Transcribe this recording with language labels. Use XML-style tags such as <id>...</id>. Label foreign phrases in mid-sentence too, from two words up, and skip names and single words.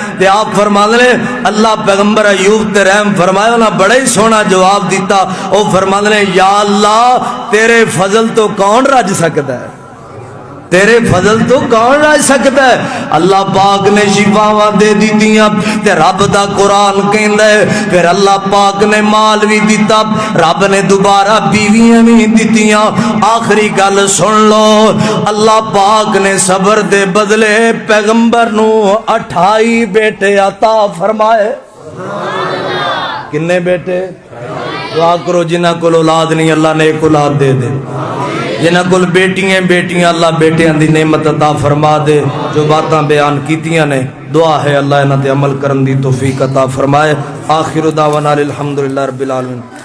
<pa>تے آپ فرماتے ہیں اللہ پیغمبر ایوب تے رحم فرمایا, انہاں بڑا ہی سونا جواب دیتا. او فرماتے ہیں یا اللہ تیرے فضل تو کون رج سکتا ہے, تیرے فضل تو کون رہ سکتا ہے. اللہ پاک نے شفاواں دے دیتیاں, تے رب دا قرآن کہندا ہے پھر اللہ پاک نے مال بھی دیتا, رب نے دوبارہ بیویاں بھی دیتیاں. آخری گل سن لو, اللہ پاک نے صبر دے بدلے پیغمبر نو 28 بیٹے عطا فرمائے. کنے بیٹے؟ دعا کرو جنہ کو اولاد نہیں اللہ نے ایک اولاد دے دے, جنہ کل بیٹیاں بیٹیاں اللہ بیٹیاں دی نعمت عطا فرما دے. جو باتاں بیان کیتیاں نے دعا ہے اللہ انہاں تے عمل کرن دی توفیق عطا فرمائے.</pa> <ar>آخر دعوانا الحمدللہ رب العالمین.</ar>